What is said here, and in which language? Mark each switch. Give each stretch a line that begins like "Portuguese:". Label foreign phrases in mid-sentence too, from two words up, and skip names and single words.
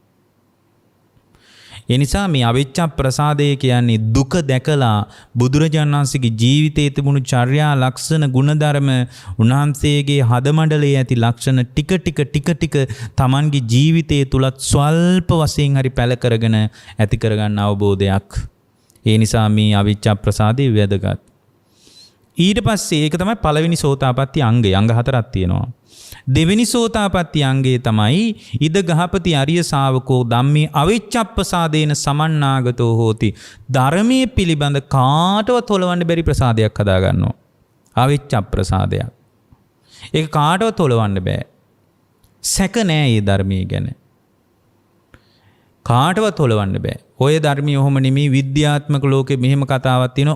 Sinhala: ඒ නිසා මේ අවිච්ඡ ප්‍රසාදය කියන්නේ දුක දැකලා බුදුරජාණන් වහන්සේගේ ජීවිතයේ තිබුණු චර්යා ලක්ෂණ ගුණධර්ම උන්වහන්සේගේ හදමඩලේ ඇති ලක්ෂණ ටික Tamanගේ ජීවිතයේ තුලත් ස්වල්ප වශයෙන් හරි පැල කරගෙන ඇති කරගන්න අවබෝධයක්. ඒ නිසා මේ අවිච්ඡ ප්‍රසාදය වැදගත්. ඊට පස්සේ ඒක තමයි පළවෙනි සෝතාපට්ටි අංගය. අංග 4ක් තියෙනවා. දෙවෙනි සෝතාපට්ටි අංගය තමයි
Pali: ඉද ගහපති අරිය ශාවකෝ ධම්මේ අවිච්ඡප්පසාදේන සමන්නාගතෝ හෝති.
Sinhala: ධර්මයේ පිළිබඳ කාටවත් හොලවන්න බැරි ප්‍රසාදයක් හදා ගන්නවා. අවිච්ඡප්පසාදයක්. ඒක කාටවත් හොලවන්න බෑ. සැක නෑ මේ ධර්මයේ ගැන. කාටවත් හොලවන්න බෑ. ඔය ධර්මයේ ඔහොම නෙමෙයි විද්‍යාත්මක ලෝකෙ මෙහෙම කතාවක් තියෙනවා.